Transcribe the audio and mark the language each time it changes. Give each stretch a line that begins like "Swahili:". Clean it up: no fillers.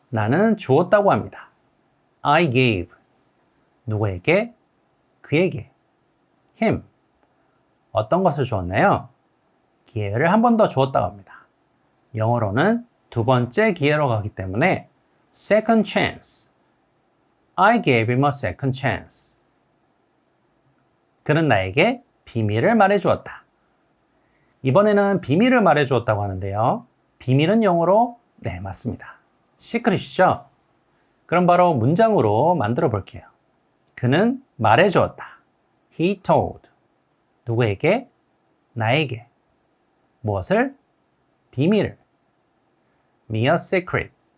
Korean: 나는 주었다고 합니다. I gave. 누구에게? 그에게. him. 어떤 것을 주었나요? 기회를 한 번 더 주었다고 합니다. 영어로는 두 번째 기회로 가기 때문에 second chance.
English: I gave him a second chance.
Korean: 그는 나에게 비밀을 말해주었다. 이번에는 비밀을 말해주었다고 하는데요. 비밀은 영어로 네, 맞습니다. 시크릿이죠? 그럼 바로 문장으로 만들어 볼게요. 그는 말해주었다. He told. 누구에게? 나에게. 무엇을? 비밀을. Me a secret.